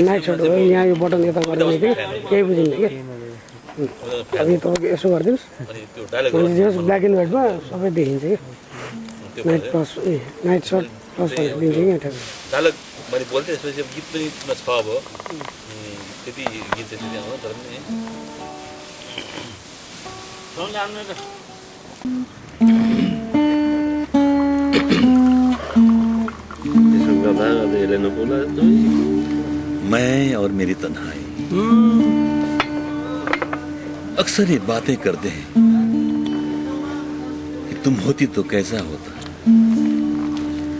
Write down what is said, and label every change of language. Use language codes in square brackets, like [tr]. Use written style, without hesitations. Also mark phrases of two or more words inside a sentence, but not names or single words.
[en] night shirt [ne] हो, यहाँ यो बटन यता गरेर कि केही बुझिन्न कि। अब यो तपाईँको यसो गरिदिनुहोस्, [en] black and white [ne] सबै देखिन्छ कि। [en] night plus night shirt plus [ne] भनेर दिन्छ कि यहाँ डायलग मैले बोल्थेँ, त्यसपछि गीत पनि छ। अब त्यति गीत चाहिँ आउँछ तर पनि [hi] मैं और मेरी तन्हाई अक्सर ये बातें करते हैं कि तुम होती तो कैसा होता,